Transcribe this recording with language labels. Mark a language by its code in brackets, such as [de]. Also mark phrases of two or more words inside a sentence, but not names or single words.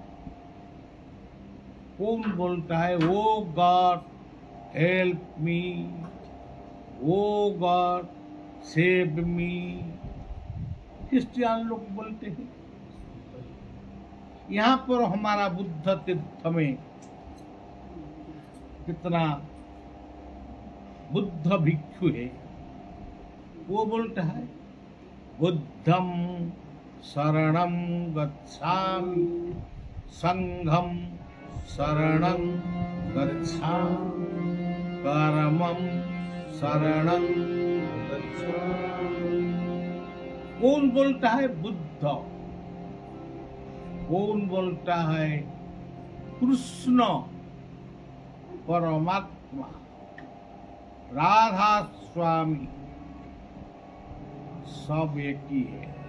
[hi] कौन बोलता है [en] O God help me, O God save me? [hi] क्रिश्चियन लोग बोलते हैं। यहाँ पर हमारा बुद्ध तीर्थ में कितना बुद्ध भिक्षु है, वो बोलता है [pi] बुद्धम शरणं गच्छामि, संघं शरणं गच्छामि, परमं शरणं गच्छामि। [hi] कौन बोलता है? बुद्ध। कौन बोलता है? कृष्ण परमात्मा, राधा स्वामी, सब एक ही है।